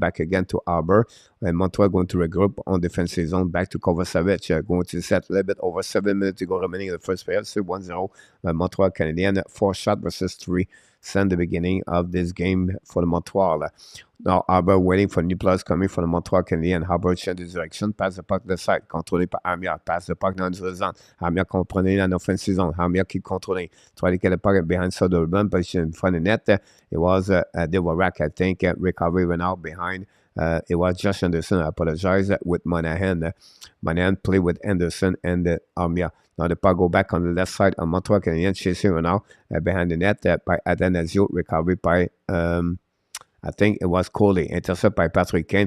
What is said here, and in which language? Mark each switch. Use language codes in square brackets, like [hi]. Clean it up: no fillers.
[en] Back again to Aber. And Montreal going to regroup on defensive zone. Back to Kovacevic. Going to set a little bit over 7 minutes to go remaining in the first period. So 1-0. Montreal Canadiens. 4 shots versus 3. Since the beginning of this game for the Montreal. Now, Arbor waiting for new players coming from the Montreal Canadiens. [fr] Arbor change de direction, passe le puck de side, contrôlé par Armia, passe le puck dans le zone. Armia contrôlé dans l'offensive zone. [en] Armia keep controlling. Try to get the puck behind Soderblom, position in front of the net. It was Dvorak, I think, recovery went out behind. It was Josh Anderson, I apologize, with Monahan. Monahan played with Anderson and Armia. Now the puck go back on the left side on Montreal Canadiens, chasing right now behind the net by Atanasio, recovery by I think it was Coley, intercept by Patrick Kane.